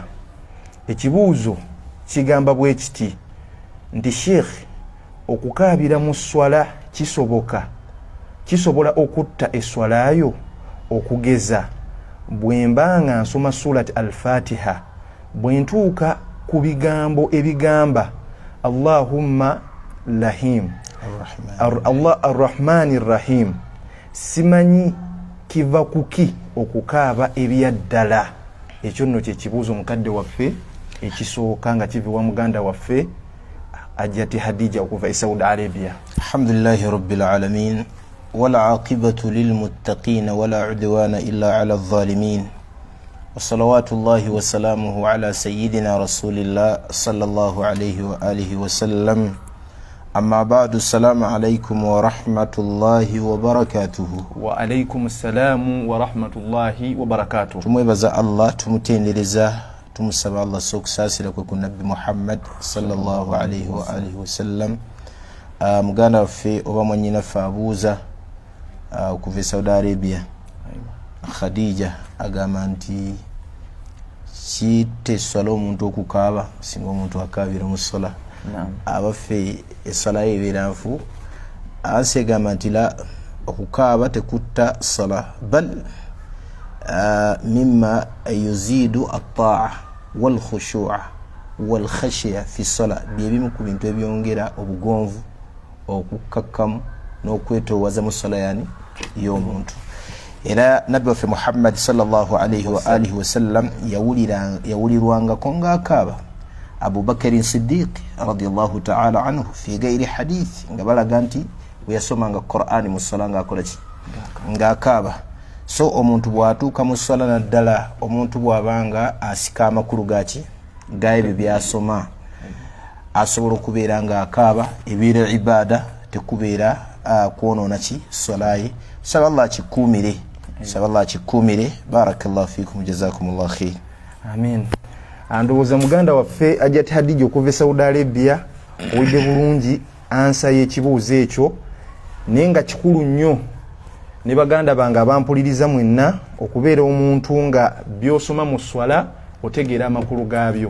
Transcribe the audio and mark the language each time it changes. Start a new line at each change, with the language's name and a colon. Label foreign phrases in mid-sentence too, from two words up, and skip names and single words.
Ganda: Ekibuuzo kigamba bwe kiti nti Sheikh okukaabira mu swala kisobola okutta eswalayo okugeza bwembanga nsoma surat al-Fatiha bwentuuka ku bigambo ebigamba
Arabic: اللهم لحيم الله الرحمن الرحيم
Ganda: simanyi kiva kuki okukaaba ebyaddala. Ekyo nno kye kibuuzo mukadde waffe ekisooka nga kiviwa muganda waffe Ajati Hadija okuva e Saudi Arabia.
Arabic: الحمد لله رب العالمين والعاقبة للمتقين ولا عدوان إلا على الظالمين وصلوات الله وسلامه على سيدنا رسول الله صلى الله عليه وعلى آله وسلم. أما بعد، السلام عليكم ورحمة الله وبركاته. وعليكم السلام ورحمة الله وبركاته.
Ganda: Tumwebaza Allah, tumutendereza, tumusaba Allah sokusasira kwe ku Nabbi Muhammad
Arabic: صلى الله عليه وعلى آله وسلم.
Ganda: Muganda waffe oba mwannyina ffe abuuza okuva e Saudi Arabia Khadija agamba nti kiteswala omuntu okukaaba singa omuntu akaabira mu sola. Abaffe esala ebeera nfu ansi egamba nti la okukaaba tekutta sala
Arabic: بل مما يزيد الطاعة والخشوع والخشية في الصلاة
Ganda: byebimu ku bintu ebyongera obugonvu okukakkamu n'okwetoowaza mu sala yani y'omuntu. Era Nabbi waffe Muhammad
Arabic: صلى الله عليه وعلى آله وسلم
Ganda: yawulirwangako ng'akaaba Abu Bakr Siddiq
Arabic: رضي الله تعالى عنه في غير حديث
Ganda: nga balaga nti bwe yasomanga Qur'ani mu sala ng'akola ki ng'akaaba. So omuntu bw'atuuka mu sala naddala omuntu bw'abanga asika amakulu gaki g'ebyo byasoma asobola okubeera ng'akaaba ebeera ibada tekubeera kwonoona ki salaye. Saba Allah kikuumire.
Arabic: بارك الله فيكم جزاكم الله خير.
Ganda: Amin. Andowooza muganda waffe Ajati Hadija okuva e Saudi Arabia owedde bulungi ansa y'ekibuuzo ekyo naye nga kikulu nnyo ne baganda bange abampuliriza mwenna okubeera omuntu nga by'osoma mu swala otegeera amakulu gaabyo.